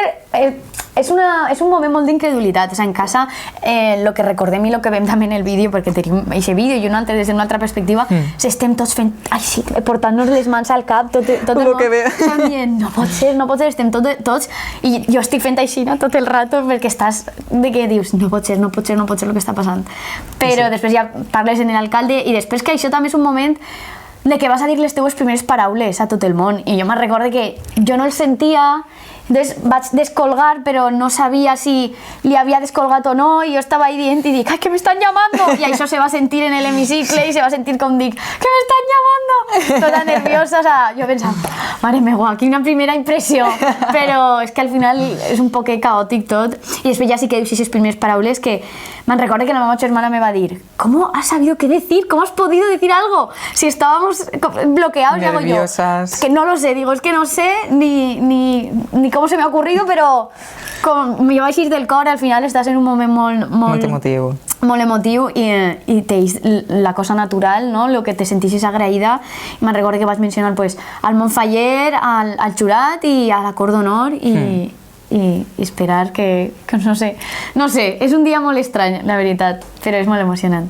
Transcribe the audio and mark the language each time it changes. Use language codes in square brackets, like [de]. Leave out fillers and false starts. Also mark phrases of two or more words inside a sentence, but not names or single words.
[ca] És un moment molt d'incredulitat. En casa, el que recordem i el que veiem també en el vídeo, perquè tenim aquest vídeo i un altre des d'una altra perspectiva, estem tots fent així, portant-nos les mans al cap, tot el món dient, no pot ser, estem tots, i jo estic fent així tot el rato perquè estàs de que dius, no pot ser el que està passant. Però després ja parles en l'alcalde i després que això també és un moment de que vas a dir les teues primeres paraules a tot el món i jo me'n recordo que jo no el sentia. Entonces vaig descolgar, però no sabia si li havia descolgat o no, i jo estava ahí dient i dic, [es] ¡ay, que me están llamando! [ca] I això se va sentir en l'hemicicle i se va sentir com dic, [es] ¡que me están llamando! [ca] Tota nerviosa, [es] o sea, [ca] jo pensava, mare meva, quina primera impressió! Però és que al final és un poc caòtic tot, i després ja sí que dius aquestes primeres paraules que me'n recordo que la meva germana me va dir, [es] ¿cómo has sabido qué decir? ¿Cómo has podido decir algo? Si estábamos bloqueados, hago yo. Es que no lo sé, digo, es que no sé ni cómo se me ha ocurrido, [ca] però com me vaig ir del cor, al final estàs en un moment molt emotiu. Molt emotiu i t'eix la cosa natural, el que te sentissis agraïda. Me'n recordo que vaig mencionar al Montfaller, al jurat i a la cor d'honor i i esperar que no sé, és un dia molt estrany, la veritat, però és molt emocionant.